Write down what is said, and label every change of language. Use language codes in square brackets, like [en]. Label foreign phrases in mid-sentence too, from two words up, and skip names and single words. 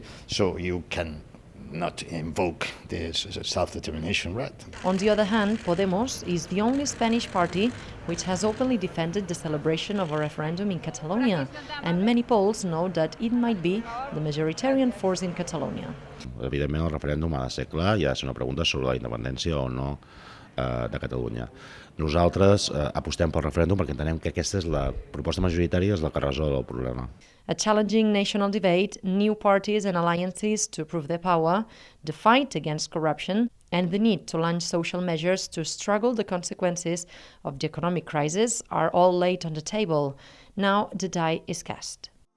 [en] So you can not invoke this self-determination right. On the other hand, Podemos is the only Spanish party which has openly defended the celebration of a referendum in Catalonia, and many polls know that it might be the majoritarian force in Catalonia. [ca] Evidentment, el referèndum ha de ser clar i ha de ser una pregunta sobre la independència o no de Catalunya. Nosaltres apostem pel referèndum perquè entenem que aquesta és la proposta majoritària, és la que resol el problema. [en] A challenging national debate, new parties and alliances to prove their power, the fight against corruption, and the need to launch social measures to struggle the consequences of the economic crisis are all laid on the table. Now the die is cast.